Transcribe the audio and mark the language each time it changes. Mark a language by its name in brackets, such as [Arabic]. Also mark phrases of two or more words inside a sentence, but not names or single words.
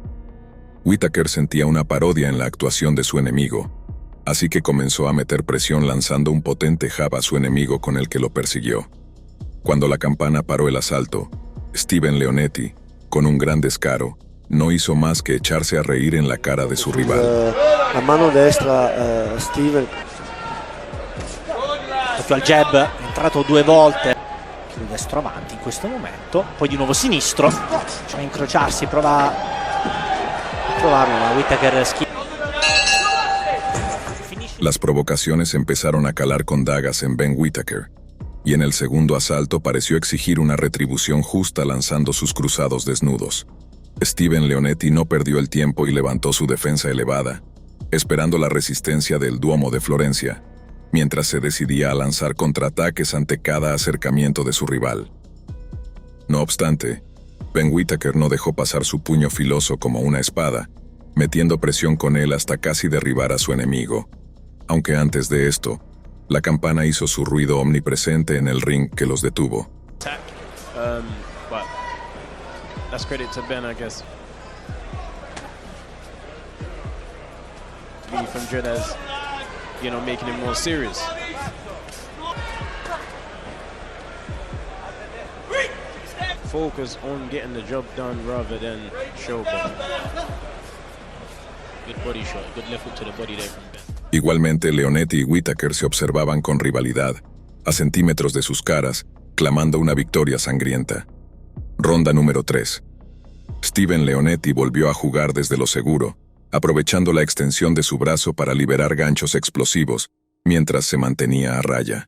[Spanish] Whittaker sentía una parodia en la actuación de su enemigo, así que comenzó a meter presión lanzando un potente jab a su enemigo con el que lo persiguió. Cuando la campana paró el asalto, Steven Leonetti, con un gran descaro, no hizo más que echarse a reír en la cara de su rival. [Italian] La mano destra, Steven. Proprio al jab, è entrato 2 volte. Il destro avanti in questo momento, poi di nuovo sinistro. A incrociarsi, prova a trovarlo, ma Whittaker schiena. [Spanish] Las provocaciones empezaron a calar con dagas en Ben Whittaker, y en el segundo asalto pareció exigir una retribución justa lanzando sus cruzados desnudos. Steven Leonetti no perdió el tiempo y levantó su defensa elevada, esperando la resistencia del Duomo de Florencia, mientras se decidía a lanzar contraataques ante cada acercamiento de su rival. No obstante, Ben Whittaker no dejó pasar su puño filoso como una espada, metiendo presión con él hasta casi derribar a su enemigo, aunque antes de esto, la campana hizo su ruido omnipresente en el ring que los detuvo. [English] That's credit to Ben, I guess. Me from Dredas, making it more serious. Focus on getting the job done rather than showboat. Good body shot, good left hook to the body there from Ben. [Spanish] Igualmente, Leonetti y Whittaker se observaban con rivalidad, a centímetros de sus caras, clamando una victoria sangrienta. Ronda número 3. Steven Leonetti volvió a jugar desde lo seguro, aprovechando la extensión de su brazo para liberar ganchos explosivos, mientras se mantenía a raya.